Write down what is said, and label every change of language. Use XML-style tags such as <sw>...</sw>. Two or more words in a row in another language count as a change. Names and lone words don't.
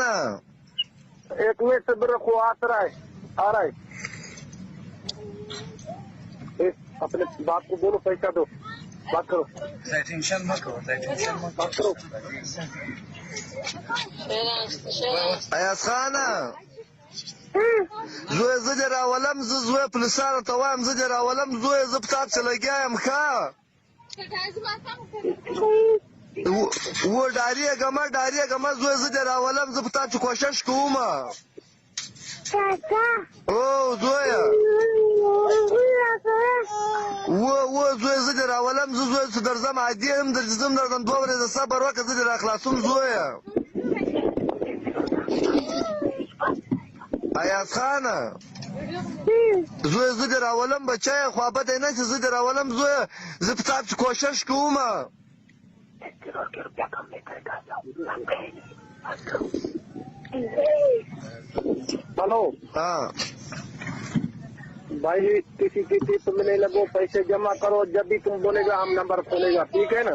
<ur>1 منٹ سے رکھو، آ رہا ہے. اپنے باپ کو بولو پیسہ دو، بات کرو. ٹینشن مت کرو, بات کرو. अयाज खान,</ur> <ps>زوی زه دې راولم، زه زوی پولیسانو ته وایم زه دې راولم، زوی زه په تا پسې لګیا یم. ښه و ډارېږه زوی زه دې راولم، زه په تا چې کوشش کوم. او زویه و زوی زه دې راولم، زه زوی چې درځم عادي یم، درځم درځم 2 ورځې صبر وکړه، زه دې راخلاصوم زویه. अयाज खान, زوی زه دې راولم بچیه، خوابدی نه چې زه دې راولم زویه، زه په تا پسې کوشش کوم.</ps> <ur>हेलो। हाँ بھائی، کسی کی ٹپ میں نہیں لگو، پیسے جمع کرو، جب بھی تم بولے گا ہم نمبر کھولے گا، ٹھیک ہے نا?</ur>